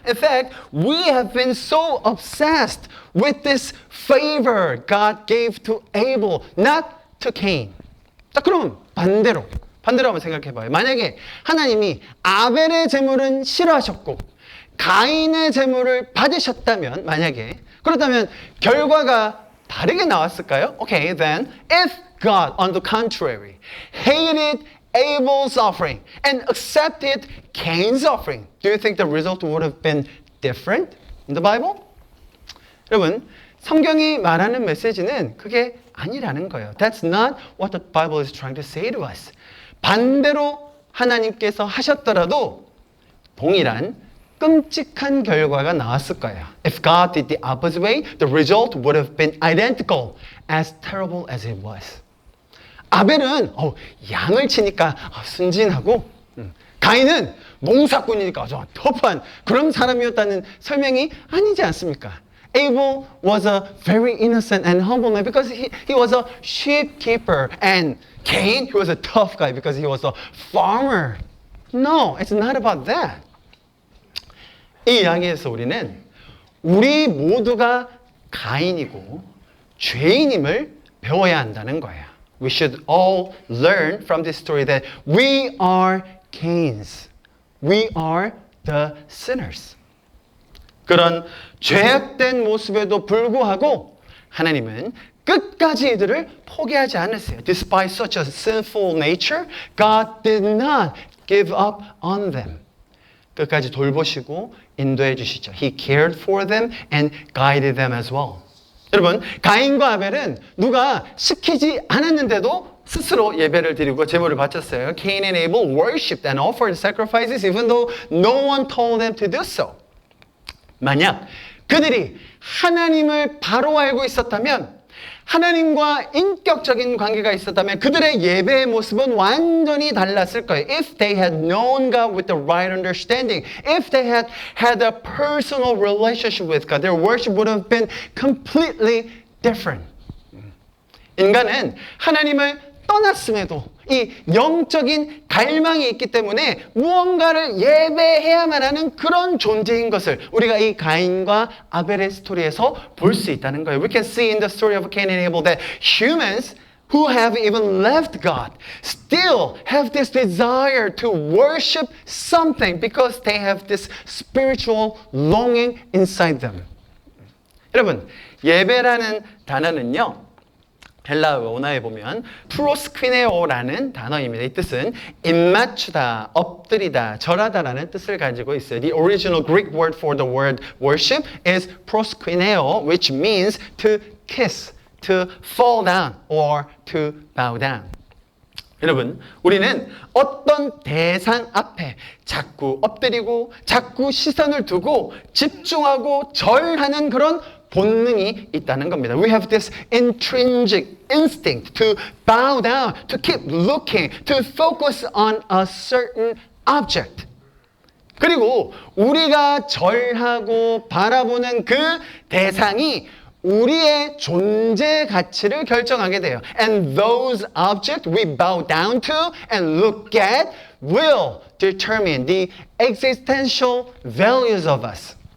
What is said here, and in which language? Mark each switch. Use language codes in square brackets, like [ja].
[en] In fact, we have been so obsessed with this favor God gave to Abel, not to Cain. [ko] 자, 그럼 반대로 한번 생각해 봐요. 만약에 하나님이 아벨의 제물은 싫어하셨고 가인의 제물을 받으셨다면 그렇다면 결과가 다르게 나왔을까요? [en] Okay, then if God, on the contrary, hated Abel's offering and accepted Cain's offering, do you think the result would have been different in the Bible? [ko] 여러분, 성경이 말하는 메시지는 그게 아니라는 거예요. [en] That's not what the Bible is trying to say to us. [ko] 반대로 하나님께서 하셨더라도 동일한 끔찍한 결과가 나왔을 거예요. [en] If God did the opposite way, the result would have been identical, as terrible as it was. [ko] 아벨은 양을 치니까 순진하고 가인은 농사꾼이니까 아주 터프한 그런 사람이었다는 설명이 아니지 않습니까? [en] Abel was a very innocent and humble man because he was a sheep keeper, and Cain, he was a tough guy because he was a farmer. No, it's not about that. [ko] 이 이야기에서 우리는 우리 모두가 가인이고 죄인임을 배워야 한다는 거예요. [en] We should all learn from this story that we are Cains. We are the sinners. [ko] 그런 죄악된 모습에도 불구하고 하나님은 끝까지 이들을 포기하지 않으세요. [en] Despite such a sinful nature, God did not give up on them. [ko] 끝까지 돌보시고 인도해 주시죠. [en] He cared for them and guided them as well. [ko] 여러분, 가인과 아벨은 누가 시키지 않았는데도 스스로 예배를 드리고 제물을 바쳤어요. [en] Cain and Abel worshipped and offered sacrifices even though no one told them to do so. [ko] 만약 그들이 하나님을 바로 알고 있었다면 하나님과 인격적인 관계가 있었다면 그들의 예배의 모습은 완전히 달랐을 거예요. [en] If they had known God with the right understanding, if they had had a personal relationship with God, their worship would have been completely different. [ko] 인간은 하나님을 떠났음에도 이 영적인 갈망이 있기 때문에 무언가를 예배해야만 하는 그런 존재인 것을 우리가 이 가인과 아벨의 스토리에서 볼 수 있다는 거예요. [en] We can see in the story of Cain and Abel that humans who have even left God still have this desire to worship something because they have this spiritual longing inside them. [ko] 여러분, 예배라는 단어는요. 헬라어 원어에 보면 프로스퀴네오라는 단어입니다. 이 뜻은 입맞추다, 엎드리다, 절하다라는 뜻을 가지고 있어요. [en] The original Greek word for the word worship is proskuneo, which means to kiss, to fall down, or to bow down. [ko] 여러분, 우리는 어떤 대상 앞에 자꾸 엎드리고 자꾸 시선을 두고 집중하고 절하는 그런 본능이 있다는 겁니다. [en] We have this intrinsic instinct to bow down, to keep looking, to focus on a certain object. [ko] 그리고 우리가 절하고 바라보는 그 대상이 우리의 존재 가치를 결정하게 돼요. [en] And those objects we bow down to and look at will determine the existential values of us.